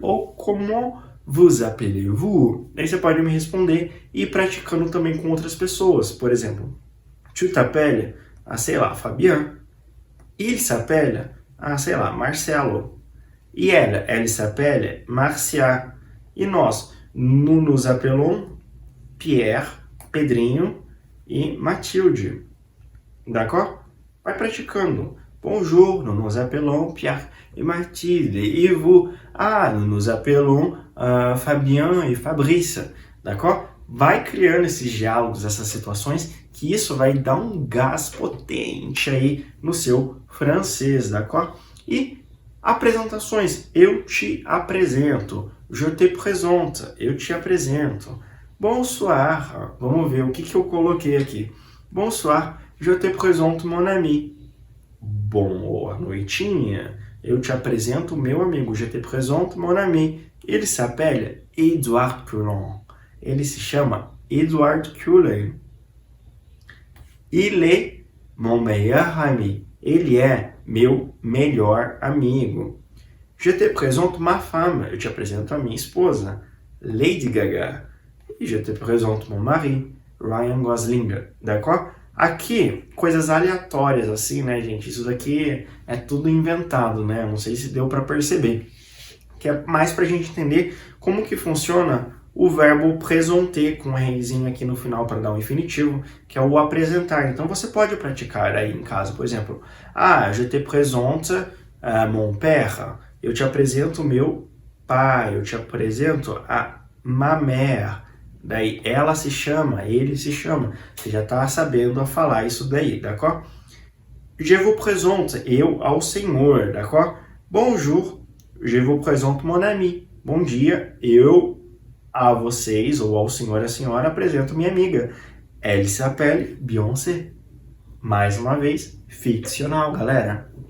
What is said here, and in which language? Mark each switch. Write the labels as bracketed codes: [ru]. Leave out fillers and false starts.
[fr] Ou comment vous appelez-vous? [pt] Aí você pode me responder e ir praticando também com outras pessoas. Por exemplo, [fr] tu t'appelles, [pt] sei lá, Fabien. [fr] Il s'appelle, [pt] sei lá, [fr] Marcelo. E elle s'appelle Marcia. [pt] E nós, [fr] nous nous appelons [pt] Pierre, Pedrinho e Mathilde. D'accord? Vai praticando. [fr] Bonjour, nous nous appelons Pierre et Mathilde. E vous? Nous nous appelons Fabien e Fabrice. D'accord? [pt] Vai criando esses diálogos, essas situações, que isso vai dar um gás potente aí no seu francês, d'accord? E apresentações. Eu te apresento. [fr] Je te présente. [pt] Eu te apresento. [fr] Bonsoir. [pt] Vamos ver o que eu coloquei aqui. [fr] Bonsoir. Je te présente mon ami. [pt] Boa noitinha. Eu te apresento meu amigo. [fr] Je te présente mon ami. Il s'appelle Edouard Cullen. [pt] Ele se chama Edward Cullen. [fr] Il est mon meilleur ami. [pt] Ele é meu melhor amigo. [fr] Je te présente ma femme. [pt] Eu te apresento a minha esposa, Lady Gaga. [fr] E je te présente mon mari, Ryan Gosling. D'accord? [pt] Aqui, coisas aleatórias assim, né, gente? Isso daqui é tudo inventado, né? Não sei se deu para perceber. Que é mais pra gente entender como que funciona o verbo présenter com um Rzinho aqui no final para dar um infinitivo, que é o apresentar. Então você pode praticar aí em casa, por exemplo, [fr] je te présente mon père. [pt] Eu te apresento meu pai, eu te apresento a [fr] ma mère. [pt] Daí ela se chama, ele se chama. Você já está sabendo a falar isso daí, d'accord? [fr] Je vous présente, [pt] eu ao senhor, [fr] d'accord? Bonjour, je vous présente mon ami. [pt] Bom dia, eu a vocês, ou ao senhor e a senhora, apresento minha amiga. [fr] Elle s'appelle [pt] Beyoncé. Mais uma vez, ficcional, galera.